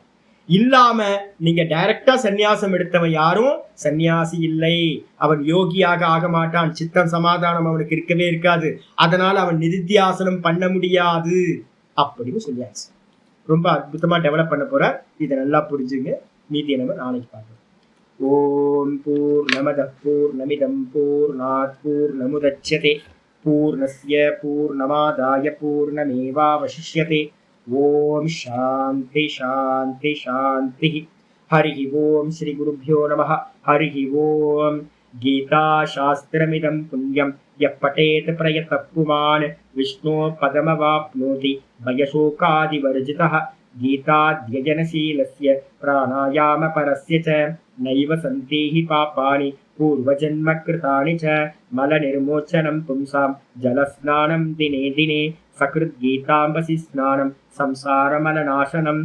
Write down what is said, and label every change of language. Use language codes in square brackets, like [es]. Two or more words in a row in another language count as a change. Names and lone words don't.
[ta] இல்லாம நீங்க டைரக்டா சந்நியாசம் எடுத்தவன் யாரும் சந்நியாசி இல்லை, அவன் யோகியாக ஆக மாட்டான், சித்தம் சமாதானம் அவனுக்கு இருக்கவே இருக்காது, அதனால அவன் நிதித்தியாசனம் பண்ண முடியாது அப்படின்னு சொல்லியாச்சு. ரொம்ப அற்புதமா டெவலப் பண்ண போற. இதை நல்லா புரிஞ்சுங்க. மீதியை நம்ம நாளைக்கு பார்க்கலாம். [sa] ओम् पूर्णमद पूर्णमिदम् पूर्णात् पूर्णमुदच्यते पूर्णस्य पूर्णमादाय पूर्णमेवावशिष्यते. ओम् शान्ति शान्ति शान्ति. हरि ओम् श्री गुरुभ्यो नमः। हरि ओम्. गीता शास्त्रमिदम् पुण्यम् यः पठेत् प्रयतः पुमान् विष्णो पदमवाप्नोति भयशोकादिवर्जितः. गीताध्ययनशीलस्य प्राणायाम परस्य च नैव सन्ति हि पापानि पूर्वजन्म कृतानि च मलनिर्मोचनम् पुंसाम् जलस्नानम् दिने दिने सकृत् गीताम्भसि स्नानम् संसारमलनाशनम्.